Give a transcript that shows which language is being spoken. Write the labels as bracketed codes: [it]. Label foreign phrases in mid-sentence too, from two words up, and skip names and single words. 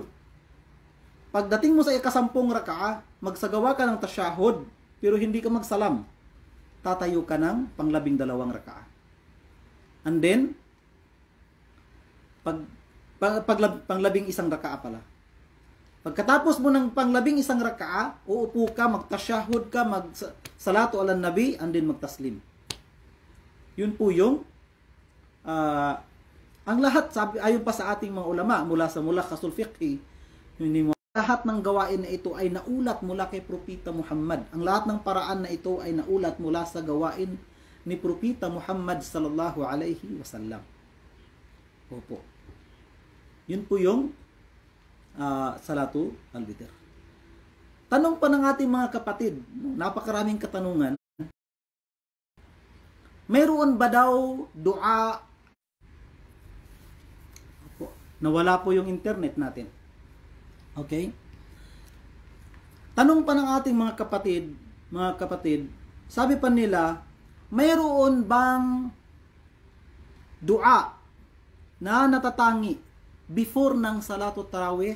[tl] Pagdating mo sa ika-10 rakaah, magsagawa ka ng tasyahud, pero hindi ka magsalam. Tatayo ka ng pang 12 rakaah. [en] And then, [tl] pang 11 rakaah pala. Pagkatapos mo ng pang 11 rakaah, uupo ka, magtasyahud ka, magsalatu [ar] على النبي, [en] and then magtaslim. [tl] Yun po yung ang lahat, ayon pa sa ating mga ulama, mula sa mulakhasul fiqhi, lahat ng gawain na ito ay naulat mula kay Propeta Muhammad. Ang lahat ng paraan na ito ay naulat mula sa gawain ni Propeta Muhammad [ar] صلى الله عليه وسلم. [tl] Opo. Yun po yung [ar] صلاة الوتر. [tl] Tanong pa ng ating mga kapatid, napakaraming katanungan. Mayroon ba daw dua? Opo. Nawala po yung internet natin. Okay? Tanong pa ng ating mga kapatid, sabi pa nila, mayroon bang dua na natatangi before ng [ar] صلاة التراويح?